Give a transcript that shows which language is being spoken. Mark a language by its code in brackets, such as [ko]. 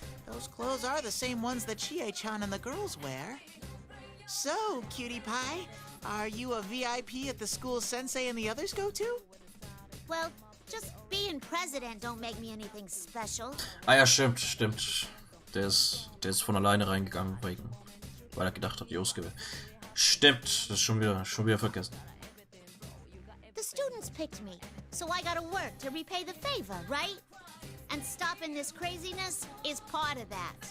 [en] Those clothes are the same ones that Chie-chan and the girls wear. So, cutie pie, are you a VIP at the school sensei and the others go to? Well, just being president don't make me anything special. [de] Ah ja, stimmt. Der ist von alleine reingegangen, weil er gedacht hat, die Ausgabe. Stimmt, das ist schon wieder vergessen. [en] The students picked me, so I gotta work to repay the favor, right? And stopping this craziness is part of that.